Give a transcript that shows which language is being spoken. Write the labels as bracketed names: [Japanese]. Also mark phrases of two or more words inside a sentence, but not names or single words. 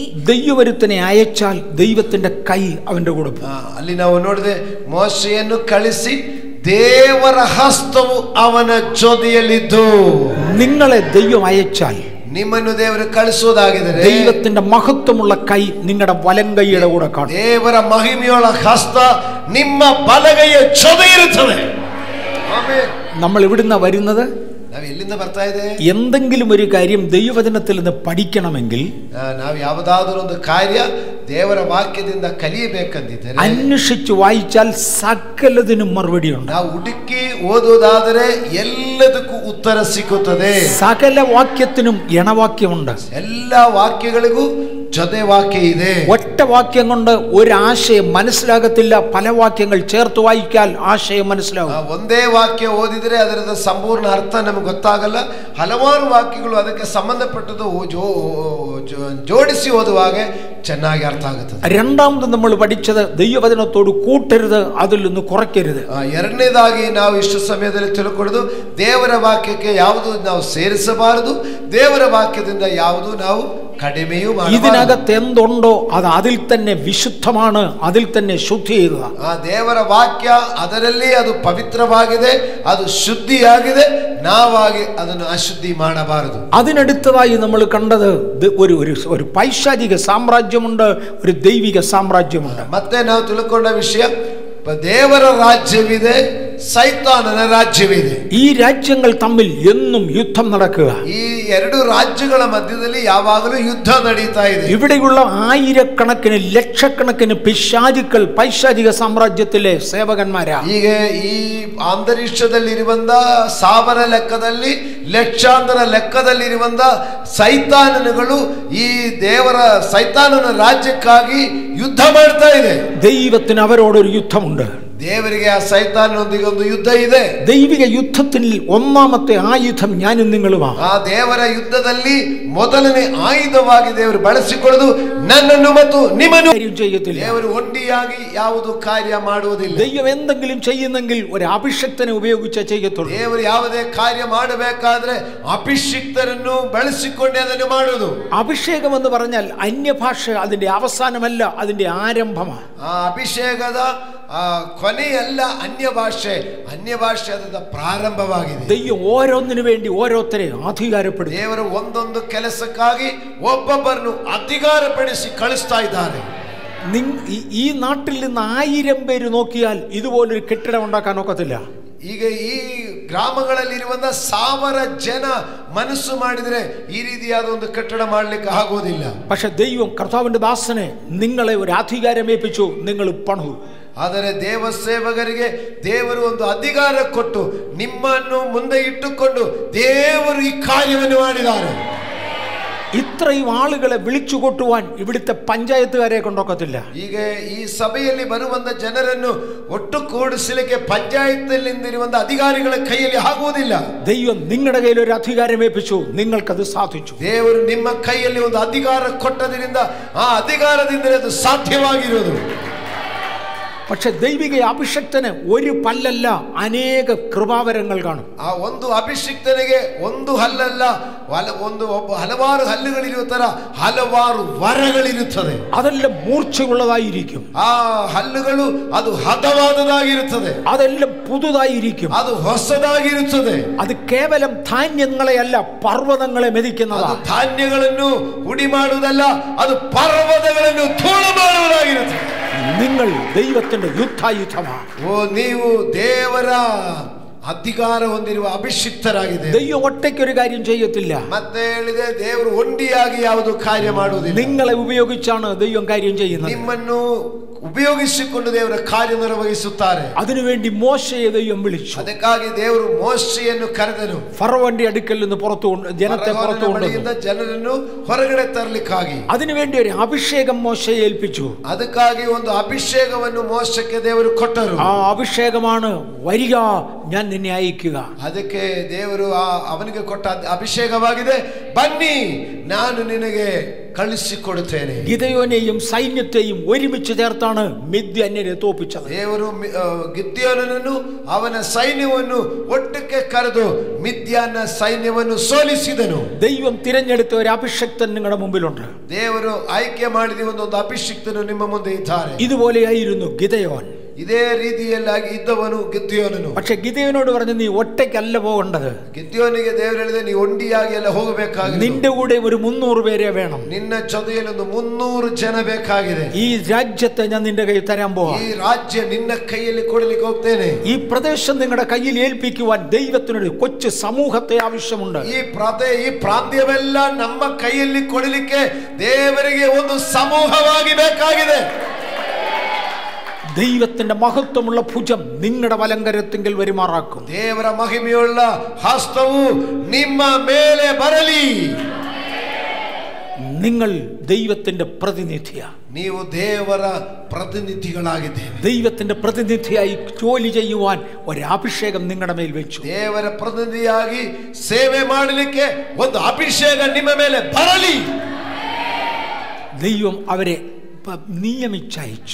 [Malayalam] ദൈവവരുത്തനെ അയച്ചാൽ ദൈവത്തിന്റെ കൈ അവന്റെ കൂടെ പോകും. [Kannada] ಅಲ್ಲಿ ನಾವು ನೋಡಿದೆ, ಮೋಶೆಯನ್ನು ಕಳಿಸಿ ದೇವರ ಹಸ್ತವು ಅವನ ಜೊತೆಯಲ್ಲಿದ್ದು. [Malayalam] നിങ്ങളെ ദൈവം അയച്ചാൽ, [Kannada] ನಿಮ್ಮನ್ನು ದೇವರು ಕಳಿಸುವುದಾಗಿದ್ದರೆ [Malayalam] ദൈവത്തിന്റെ മഹത്വമുള്ള കൈ നിങ്ങളുടെ വലങ്കൈയുടെ കൂടെ കാണും. [Kannada] ದೇವರ ಮಹಿಮೆಯುಳ್ಳ ಹಸ್ತ ನಿಮ್ಮ ಬಲಗೈಯ ಜೊತೆ ಇರುತ್ತದೆ. ಆಮೆನ್. [Malayalam] നമ്മൾ എവിടുന്നാ വരുന്നത്? [Kannada] ನಾವು ಎಲ್ಲಿಂದ ಬರ್ತಾ ಇದೆ? [Malayalam] എന്തെങ്കിലും ഒരു കാര്യം ദൈവവചനത്തിൽ നിന്ന് പഠിക്കണമെങ്കിൽ, [Kannada] ನಾವು ಯಾವುದಾದರೂ ಒಂದು ಕಾರ್ಯ ದೇವರ ವಾಕ್ಯದಿಂದ ಕಲಿಯಬೇಕಂದಿದ್ದರೆ [Malayalam] അന്വേഷിച്ച് വായിച്ചാൽ സകലതിനും മറുപടിയുണ്ട്. [Kannada] ನಾವು ಹುಡುಕಿ ಓದುವುದಾದರೆ ಎಲ್ಲದಕ್ಕೂ ಉತ್ತರ ಸಿಕ್ಕುತ್ತದೆ. [Malayalam] സകല വാക്യത്തിനും ഇണവാക്യമുണ്ട്. [Kannada] ಎಲ್ಲ ವಾಕ್ಯಗಳಿಗೂ ಜೊತೆ ವಾಕ್ಯ ಇದೆ. [Malayalam] ഒറ്റ വാക്യം കൊണ്ട് ഒരാശയം മനസ്സിലാകത്തില്ല. പല വാക്യങ്ങൾ ചേർത്ത് വായിച്ചാൽ ആശയം മനസ്സിലാവും. [Kannada] ಒಂದೇ ವಾಕ್ಯ ಓದಿದ್ರೆ ಅದರ ಸಂಪೂರ್ಣ ಅರ್ಥ ನಮಗೆ ಗೊತ್ತಾಗಲ್ಲ. ಹಲವಾರು ವಾಕ್ಯಗಳು ಅದಕ್ಕೆ ಸಂಬಂಧಪಟ್ಟದ್ದು ಜೋಡಿಸಿ ಓದುವಾಗ ಚೆನ್ನಾಗಿ ಅರ್ಥ ಆಗುತ್ತದೆ. [Malayalam] രണ്ടാമത് നമ്മൾ പഠിച്ചത് ദൈവവചനത്തോട് കൂട്ടരുത്, അതിൽ നിന്ന് കുറയ്ക്കരുത്. [Kannada] ಎರಡನೇದಾಗಿ ನಾವು ಇಷ್ಟು ಸಮಯದಲ್ಲಿ ತಿಳ್ಕೊಳ್ಳೋದು ದೇವರ ವಾಕ್ಯಕ್ಕೆ ಯಾವುದು ನಾವು ಸೇರಿಸಬಾರದು, ದೇವರ ವಾಕ್ಯದಿಂದ ಯಾವುದು ನಾವು ಕಡಿಮೆಯೂ ಮಾಡಬಾರದು. [Malayalam] ഇതിനകത്ത് എന്തുണ്ടോ അത് അതിൽ തന്നെ വിശുദ്ധമാണ്, അതിൽ തന്നെ ശുദ്ധിയുക. [Kannada] ಆ ದೇವರ ವಾಕ್ಯ ಅದರಲ್ಲಿ ಅದು ಪವಿತ್ರವಾಗಿದೆ, ಅದು ಶುದ್ಧಿಯಾಗಿದೆ. ನಾವಾಗಿ ಅದನ್ನು ಅಶುದ್ಧಿ ಮಾಡಬಾರದು. [Malayalam] അതിനടുത്തതായി നമ്മൾ കണ്ടത് ഒരു പൈശാചിക സാമ്രാജ്യമുണ്ട്, ഒരു ദൈവിക സാമ്രാജ്യമുണ്ട്. [Kannada] ಮತ್ತೆ ನಾವು ತಿಳ್ಕೊಂಡ ವಿಷಯ ದೇವರ ರಾಜ್ಯವಿದೆ, ಸೈತಾನನ ರಾಜ್ಯವಿದೆ. [Malayalam] ഈ രാജ്യങ്ങൾ തമ്മിൽ എന്നും യുദ്ധം നടക്കുക. [Kannada] ಈ ಎರಡು ರಾಜ್ಯಗಳ ಮಧ್ಯದಲ್ಲಿ ಯಾವಾಗಲೂ ಯುದ್ಧ ನಡೀತಾ ಇದೆ. [Malayalam] ഇവിടെയുള്ള ആയിരക്കണക്കിന് ലക്ഷക്കണക്കിന് പിശാചുക്കൾ പൈശാചിക സാമ്രാജ്യത്തിലെ ಸೇವಕന്മാരാ. [Kannada] ಹೀಗೆ ಈ ಅಂತರಿಕ್ಷದಲ್ಲಿರುವಂತ ಸಾವಿರ ಲೆಕ್ಕದಲ್ಲಿ ಲಕ್ಷಾಂತರ ಲೆಕ್ಕದಲ್ಲಿರುವಂತ ಸೈತಾನನುಗಳು ಈ ದೇವರ ಸೈತಾನನ ರಾಜ್ಯಕ್ಕಾಗಿ ಯುದ್ಧ ಮಾಡ್ತಾ ಇದೆ. [Malayalam] ദൈവത്തിന് അവരോടൊരു യുദ്ധമുണ്ട്. [Kannada] ದೇವರಿಗೆ ಆ ಸೈತಾನನೊಂದಿಗೆ ಒಂದು ಯುದ್ಧ ಇದೆ. [Malayalam] ദൈവിക യുദ്ധത്തിൽ ഒന്നാമത്തെ ആയുധം ഞാനും നിങ്ങളുമാണ്. [Kannada] ಆ ದೇವರ ಯುದ್ಧದಲ್ಲಿ ಮೊದಲನೇ ಆಯುಧವಾಗಿ ದೇವರು ಬಳಸಿಕೊಳ್ಳುವುದು ನನ್ನನ್ನು ಮತ್ತು ನಿಮ್ಮನ್ನು. ದೇವರು ಒಂಟಿಯಾಗಿ ಯಾವುದು ಕಾರ್ಯ ಮಾಡುವುದಿಲ್ಲ. [Malayalam] ദൈവം എന്തെങ്കിലും ചെയ്യുന്നെങ്കിൽ ഒരു അഭിഷക്തനെ ഉപയോഗിച്ചേ ചെയ്യത്തുള്ളൂ. [Kannada] ದೇವರು ಯಾವುದೇ ಕಾರ್ಯ ಮಾಡಬೇಕಾದ್ರೆ ಅಭಿಷಿಕ್ತರನ್ನು ಬಳಸಿಕೊಂಡೇ ಅದನ್ನು ಮಾಡುವುದು. [Malayalam] അഭിഷേകം എന്ന് പറഞ്ഞാൽ അന്യഭാഷ അതിന്റെ അവസാനമല്ല, അതിന്റെ ആരംഭമാണ്. [Kannada] ಆ ಅಭಿಷೇಕದ ಕೊನೆಯಲ್ಲ ಅನ್ಯಭಾಷೆ, ಅನ್ಯಭಾಷೆ ಅದರ ಪ್ರಾರಂಭವಾಗಿದೆ. [Malayalam] ദൈവം ഓരോന്നിനു വേണ്ടി ഓരോരുത്തരെ അധികാരപ്പെടുത്തി. [Kannada] ದೇವರು ಒಂದೊಂದು ಕೆಲಸಕ್ಕಾಗಿ ಒಬ್ಬೊಬ್ಬರನ್ನು ಅಧಿಕಾರಪಡಿಸಿ ಕಳಿಸ್ತಾ ಇದ್ದಾರೆ. [Malayalam] ഈ നാട്ടിൽ നിന്ന് 1000 പേര് നോക്കിയാൽ ഇതുപോലൊരു കെട്ടിടം ഉണ്ടാക്കാൻ ഒക്കത്തില്ല. [Kannada] ಈಗ ಈ ಗ್ರಾಮಗಳಲ್ಲಿರುವಂತ 1000 ಜನ ಮನಸ್ಸು ಮಾಡಿದ್ರೆ ಈ ರೀತಿಯಾದ ಒಂದು ಕಟ್ಟಡ ಮಾಡಲಿಕ್ಕೆ ಆಗೋದಿಲ್ಲ. [Malayalam] പക്ഷെ ദൈവം കർത്താവിന്റെ ദാസനെ നിങ്ങളെ ഒരു അധികാരമേൽപ്പിച്ചു, നിങ്ങൾ പണിതു. [Kannada] ಆದರೆ ದೇವ ಸೇವಕರಿಗೆ ದೇವರು ಒಂದು ಅಧಿಕಾರ ಕೊಟ್ಟು ನಿಮ್ಮನ್ನು ಮುಂದೆ ಇಟ್ಟುಕೊಂಡು ದೇವರು ಈ ಕಾರ್ಯವನ್ನು ಮಾಡಿದ್ದಾರೆ. [Malayalam] ഇത്രയും ആളുകളെ വിളിച്ചു കൊട്ടുവാൻ ഇവിടുത്തെ പഞ്ചായത്തുകാരെ കൊണ്ടൊക്കത്തില്ല. [Kannada] ಈಗ ಈ ಸಭೆಯಲ್ಲಿ ಬರುವಂತ ಜನರನ್ನು ಒಟ್ಟುಗೂಡಿಸಲಿಕ್ಕೆ ಪಂಚಾಯತ್ನಲ್ಲಿರುವಂತ ಅಧಿಕಾರಿಗಳ ಕೈಯಲ್ಲಿ ಆಗುವುದಿಲ್ಲ. [Malayalam] ദൈവം നിങ്ങളുടെ കയ്യിൽ ഒരു അധികാരമേൽപ്പിച്ചു, നിങ്ങൾക്കത് സാധിച്ചു. [Kannada] ದೇವರು ನಿಮ್ಮ ಕೈಯಲ್ಲಿ ಒಂದು ಅಧಿಕಾರ ಕೊಟ್ಟದ್ರಿಂದ ಆ ಅಧಿಕಾರದಿಂದ ಅದು ಸಾಧ್ಯವಾಗಿರುವುದು. [Malayalam] പക്ഷെ ദൈവിക അഭിഷക്തന് ഒരു പല്ലല്ല, അനേക കൃപാവരങ്ങൾ കാണും. [Kannada] ಆ ಒಂದು ಅಭಿಷಿಕ್ತನಿಗೆ ಒಂದು ಹಲ್ಲಲ್ಲ, ಹಲವಾರು ಹಲ್ಲುಗಳಿರುವ ತರ ಹಲವಾರು ವರಗಳಿರುತ್ತದೆ. [Malayalam] അതെല്ലാം മൂർച്ചയുള്ളതായിരിക്കും. [Kannada] ಆ ಹಲ್ಲುಗಳು ಅದು ಹದವಾದದಾಗಿರುತ್ತದೆ. [Malayalam] അതെല്ലാം പുതുതായിരിക്കും. [Kannada] ಅದು ಹೊಸದಾಗಿರುತ್ತದೆ. [Malayalam] അത് കേവലം ധാന്യങ്ങളെയല്ല, പർവ്വതങ്ങളെ മെതിക്കുന്നതാണ്. [Kannada] ಧಾನ್ಯಗಳನ್ನು ಹುಡಿ ಮಾಡುವುದಲ್ಲ, ಅದು ಪರ್ವತಗಳನ್ನು ಧೂಳು ಮಾಡುವುದಾಗಿರುತ್ತದೆ. [Malayalam] നിങ്ങൾ ദൈവത്തിന്റെ യുദ്ധായുധമാണ്. [Kannada] ನೀವು ದೇವರ ಅಧಿಕಾರ ಹೊಂದಿರುವ ಅಭಿಷಿಕ್ತರಾಗಿದೆ. [Malayalam] ദൈവം ഒറ്റയ്ക്ക് ഒരു കാര്യം ചെയ്യത്തില്ല. [Kannada] ಮತ್ತೆ ಹೇಳಿದೆ ದೇವರು ಒಂಟಿಯಾಗಿ ಯಾವುದು ಕಾರ್ಯ ಮಾಡುವುದಿಲ್ಲ. [Malayalam] നിങ്ങളെ ഉപയോഗിച്ചാണ് ദൈവം കാര്യം ചെയ്യുന്നത്. [Kannada] ನಿಮ್ಮನ್ನು ಉಪಯೋಗಿಸಿಕೊಂಡು ದೇವರ ಕಾರ್ಯ ನಿರ್ವಹಿಸುತ್ತಾರೆ. [Malayalam] അതിനുവേണ്ടി മോശയെ ദൈവം വിളിച്ചു. [Kannada] ಅದಕ್ಕಾಗಿ ದೇವರು ಮೋಶೆಯನ್ನು ಕರೆದನು. [Malayalam] ഫറവോന്റെ അടുക്കൽ നിന്ന് ജനത്തെ പുറത്തു കൊണ്ടുവന്നു, [Kannada] ಜನರನ್ನು ಹೊರಗಡೆ ತರಲಿಕ್ಕಾಗಿ. [Malayalam] അതിനുവേണ്ടി ഒരു അഭിഷേകം മോശയെ ഏൽപ്പിച്ചു. [Kannada] ಅದಕ್ಕಾಗಿ ಒಂದು ಅಭಿಷೇಕವನ್ನು ಮೋಶಕ್ಕೆ ದೇವರು ಕೊಟ್ಟರು. [Malayalam] ആ ಅಭಿಷೇകമാണ് വരിക, ഞാൻ നിന്നെ അയക്കുക. [Kannada] ಅದಕ್ಕೆ ದೇವರು ಅವನಿಗೆ ಕೊಟ್ಟ ಅಭಿಷೇಕವಾಗಿದೆ, ಬನ್ನಿ ನಾನು ನಿನಗೆ ಕಳಿಸಿಕೊಡುತ್ತೇನೆ. [Malayalam] ഗിദെയോനെയും സൈന്യത്തെയും ഒരുമിച്ച് ചേർത്താണ് മിദ്യാന്യരെ തോൽപ്പിച്ചത്. [Kannada] ದೇವರು ಗಿದ್ಯೋನನನ್ನು ಅವನ ಸೈನ್ಯವನ್ನು ಒಟ್ಟಿಗೆ ಕರೆದು ಮಿದ್ಯಾನ ಸೈನ್ಯವನ್ನು ಸೋಲಿಸಿದನು. [Malayalam] ദൈവം തിരഞ്ഞെടുത്ത ഒരു അഭിഷക്തൻ നിങ്ങളുടെ മുമ്പിലുണ്ട്. [Kannada] ದೇವರು ಆಯ್ಕೆ ಮಾಡಿದ ಒಂದು ಅಭಿಷಿಕ್ತನು ನಿಮ್ಮ ಮುಂದೆ ಇದ್ದಾರೆ. [Malayalam] ഇതുപോലെയായിരുന്നു ഗിദെയോൻ. [Kannada] ಇದೇ ರೀತಿಯಲ್ಲಾಗಿ ಇದ್ದವನು ಗಿದ್ಯೋನನು. [Malayalam] പക്ഷെ ഗിദെയോനോട് പറഞ്ഞു, നീ ഒറ്റയ്ക്കല്ല പോകേണ്ടത്. [Kannada] ಗಿದ್ಯೋನಿಗೆ ದೇವರು ಹೇಳಿದೆ, ನೀ ಒಂಟಿಯಾಗಿ ಎಲ್ಲ ಹೋಗಬೇಕಾಗಿದೆ. [Malayalam] നിന്റെ കൂടെ ഒരു 300 പേരെ വേണം. [Kannada] ನಿನ್ನ ಜೊತೆಯಲ್ಲಿ ಒಂದು 300 ಜನ ಬೇಕಾಗಿದೆ. [Malayalam] ഈ രാജ്യത്തെ ഞാൻ നിന്റെ കയ്യിൽ തരാൻ പോവാ. [Kannada] ಈ ರಾಜ್ಯ ನಿನ್ನ ಕೈಯಲ್ಲಿ ಕೊಡಲಿಕ್ಕೆ ಹೋಗ್ತೇನೆ. [Malayalam] ഈ പ്രദേശം നിങ്ങളുടെ കയ്യിൽ ഏൽപ്പിക്കുവാൻ ദൈവത്തിനൊരു കൊച്ചു സമൂഹത്തെ ആവശ്യമുണ്ട്. [Kannada] ಈ ಪ್ರಾಂತ್ಯವೆಲ್ಲ ನಮ್ಮ ಕೈಯಲ್ಲಿ ಕೊಡಲಿಕ್ಕೆ ದೇವರಿಗೆ ಒಂದು ಸಮೂಹವಾಗಿ ಬೇಕಾಗಿದೆ. [Malayalam] ദൈവത്തിന്റെ മഹത്വമുള്ള ഭുജം നിങ്ങളുടെ വലങ്കരത്തിങ്കിൽ വരുമാറാക്കും. [Kannada] ದೇವರ ಮಹಿಮೆಯುಳ್ಳ ಹಸ್ತವು ನಿಮ್ಮ ಮೇಲೆ ಬರಲಿ. [Malayalam] നിങ്ങൾ ദൈവത്തിന്റെ പ്രതിനിധിയാണ്. [Kannada] ನೀವು ದೇವರ ಪ್ರತಿನಿಧಿಗಳಾಗಿದ್ದೇವೆ. [Malayalam] ദൈവത്തിന്റെ പ്രതിനിധിയായി ജോലി ചെയ്യുവാൻ ഒരു അഭിഷേകം നിങ്ങളുടെ മേൽ വെച്ചു. [Kannada] ದೇವರ ಪ್ರತಿನಿಧಿಯಾಗಿ ಸೇವೆ ಮಾಡಲಿಕ್ಕೆ ಒಂದು ಅಭಿಷೇಕ ನಿಮ್ಮ ಮೇಲೆ ಬರಲಿ. [Malayalam] ദൈവം അവരെ നിയമിച്ചയച്ചു.